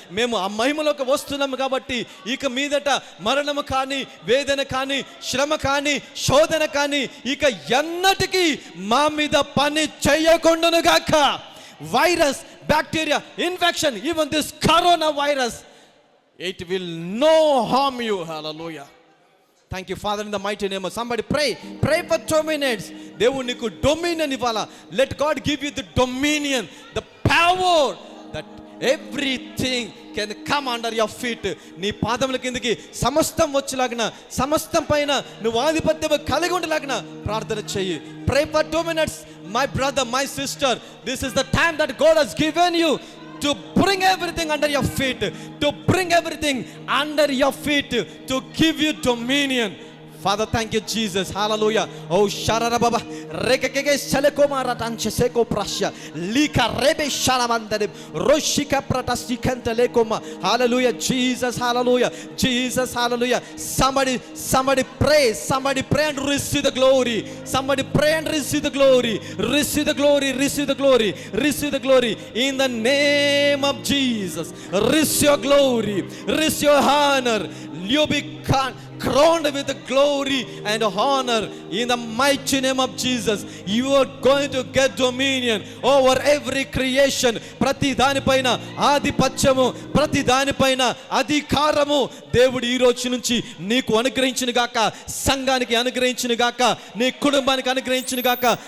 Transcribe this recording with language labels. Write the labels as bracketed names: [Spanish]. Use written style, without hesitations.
[Telugu] మేము ఆ మహిమలోకి వస్తున్నాము కాబట్టి ఇక మీదట మరణము కానీ, వేదన కానీ, శ్రమ కానీ, శోధన కానీ ఇక ఎన్నటికీ మా మీద పని చేయకుండాను గాక. [English] Virus, bacteria, infection, even this corona virus, it will no harm you. Hallelujah. Thank you Father in the mighty name of somebody pray for 2 minutes. [Telugu] దేవుడు నీకు డొమినియన్ ఇవ్వాలా. [English] Let God give you the dominion, the power that everything can come under your feet. [Telugu] నీ పాదముల కిందకి సమస్తం వచ్చేలాగిన, సమస్తం పైన నువ్వు ఆధిపత్యం కలిగి ఉండేలాగిన ప్రార్థన చెయ్యి. [English] Pray for 2 minutes my brother, my sister. This is the time that God has given you to bring everything under your feet, to bring everything under your feet, to give you dominion. Father, thank you Jesus. Hallelujah. Oh sharara baba rekeke seleko maratanche seko prasya lika rebe sharamandare roshika pratastikante lekoma. Hallelujah Jesus. Hallelujah Jesus. Hallelujah. Somebody pray and receive the glory. Somebody pray and receive the glory. Receive the glory. Receive the glory. Receive the glory in the name of Jesus. Receive your glory. Receive your honor. You be crowned with the glory and honor in the mighty name of Jesus. You are going to get dominion over every creation. [Telugu] ప్రతి దానిపైన ఆధిపత్యము, ప్రతి దానిపైన అధికారము దేవుడు ఈ రోజు నుంచి నీకు అనుగ్రహించును గాక, సంఘానికి అనుగ్రహించును గాక, నీ కుటుంబానికి అనుగ్రహించును గాక.